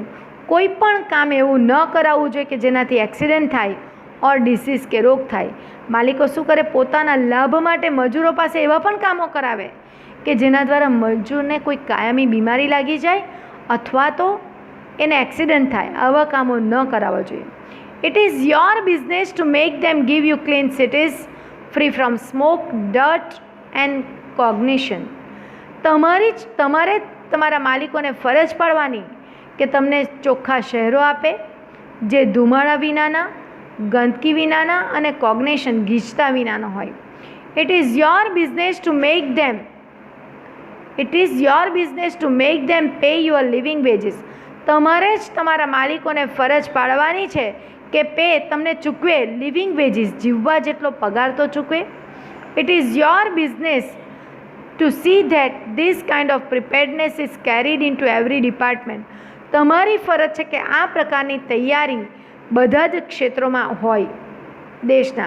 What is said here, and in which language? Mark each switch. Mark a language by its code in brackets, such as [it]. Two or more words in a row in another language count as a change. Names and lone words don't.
[gu] કોઈ પણ કામ એવું ન કરાવવું જોઈએ કે જેનાથી એક્સિડન્ટ થાય ઓર ડિસીઝ કે રોગ થાય. માલિકો શું કરે? પોતાના લાભ માટે મજૂરો પાસે એવા પણ કામો કરાવે કે જેના દ્વારા મજૂરને કોઈ કાયમી બીમારી લાગી જાય અથવા તો એને એક્સિડન્ટ થાય. આવા કામો ન કરાવવા જોઈએ. [en] It is your business to make them give you clean cities free from smoke, dirt and cognition. [gu] તમારે તમારા માલિકોને ફરજ પાડવાની કે તમને ચોખ્ખા શહેરો આપે જે ધુમાડા વિનાના, ગંદકી વિનાના અને કોગ્નેશન ગીચતા વિનાનો હોય. [en] It is your business to make them pay your living wages. [gu] તમારે જ તમારા માલિકોને ફરજ પાડવાની છે કે તમને ચૂકવે [en] living wages, [gu] જીવવા જેટલો પગાર તો ચૂકવે. [en] It is your business to see that this kind of preparedness is carried in to every department. [gu] તમારી ફરજ છે કે આ પ્રકારની તૈયારી બધા જ ક્ષેત્રોમાં હોય દેશના.